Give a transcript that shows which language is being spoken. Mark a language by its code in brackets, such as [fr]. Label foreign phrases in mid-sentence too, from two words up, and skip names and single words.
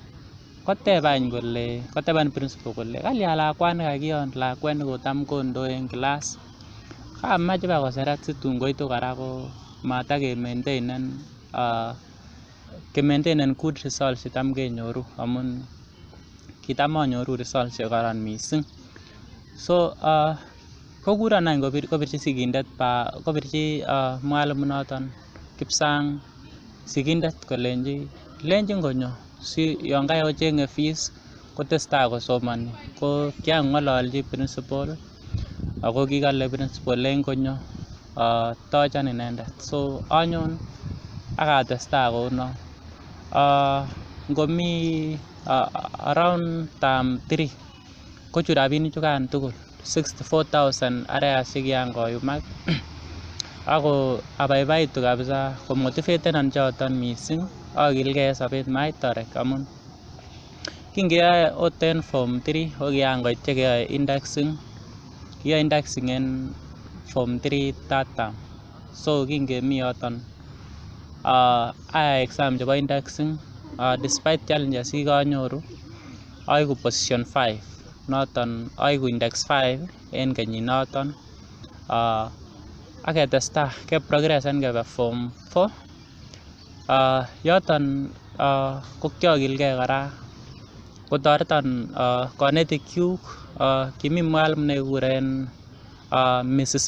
[kln] koteban principal kole kalyan lakwani kakion lakwet nekotam kondoi en class kamache bakoseret situn koitu kora ko maintainen [en] good results [kln] chetam kenyoru amun kitam anyoru results chekoron missing so kokuron any kobirchi sigindet kobirchi mwalimu noton Kipsang sigindet kolenji konyo si yon kayocheng'e fees kotestai kosomoni ko kiang'ololchi principal ako kikole principal len konyo tochan inendet so anyon akatestai kounon ngomi [en] around term 3 [kln] kochut rapinik chukan tugul 64,000 arrears chekian koyumak ako abaibaitu kabisa komotivetenon choton missing akilgee en sobet maitorek amun kingeyoe ot en form 3 ko kian koit chekeyoe indexing kiyoe indexing en form 3 [en] third term [kln] so kingemi yoton ayai exam chebo indexing [en] despite challenges [kln] chekikanyoru aiku position 5 noton aiku index 5 en kenyinoton aketestai keprogresen kebe form 4 yoton ko kiakilgee kora kotoreton konetik kyuk kimi mwalimu nekikuren Mrs.